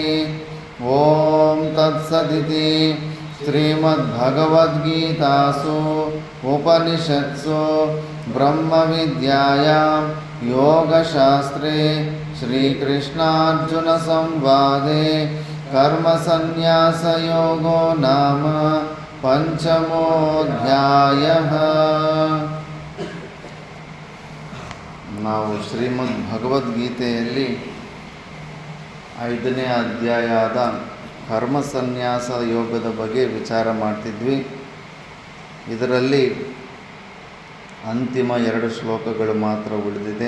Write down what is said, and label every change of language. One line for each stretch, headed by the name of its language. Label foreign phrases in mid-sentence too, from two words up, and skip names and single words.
Sanskrit: ॐ तत्सदिति श्रीमद्भगवद्गीतासु उपनिषत्सु ब्रह्मविद्यायां योगशास्त्रे श्रीकृष्णार्जुनसंवादे कर्मसन्न्यासयोगो नाम पंचमोऽध्यायः।
Kannada: ನಾವು ಶ್ರೀಮದ್ ಭಗವದ್ಗೀತೆಯಲ್ಲಿ 5ನೇ ಅಧ್ಯಾಯದ ಕರ್ಮಸನ್ಯಾಸ ಯೋಗದ ಬಗ್ಗೆ ವಿಚಾರ ಮಾಡ್ತಿದ್ವಿ. ಇದರಲ್ಲಿ ಅಂತಿಮ 2 ಶ್ಲೋಕಗಳು ಮಾತ್ರ ಉಳಿದಿದೆ.